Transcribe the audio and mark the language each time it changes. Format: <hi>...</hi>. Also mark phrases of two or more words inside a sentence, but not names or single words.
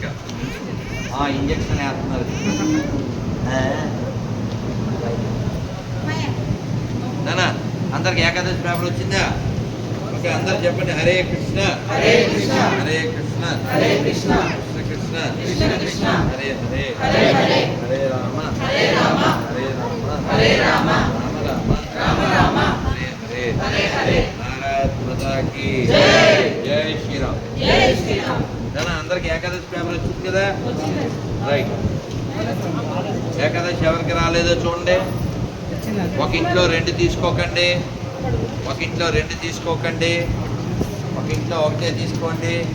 <te>ఇంజక్షన్ వేస్తున్నారు. నానా అందరికి ఏకాదశి పేపర్ వచ్చిందా? ఓకే, అందరు చెప్పండి. హరే కృష్ణ హరే కృష్ణ హరే కృష్ణ హరే కృష్ణ కృష్ణ కృష్ణ కృష్ణ హరే హరే హరే హరే హరే రామ హరే రామ హరే రామ హరే రామ రామ రామ రామ రామ హరే హరే హరే హరే.</te> <hi>भारत माता की जय। जय श्रीराम. जय श्रीराम.</hi> <te>అందరికి ఏకాదశి పేపర్ వచ్చింది కదా? రైట్. ఏకాదశి ఎవరికి రాలేదో చూడండి. ఒక ఇంట్లో 2 తీసుకోకండి, ఒక ఇంట్లో 2 తీసుకోకండి, ఒక ఇంట్లో ఒకటే తీసుకోండి.</te>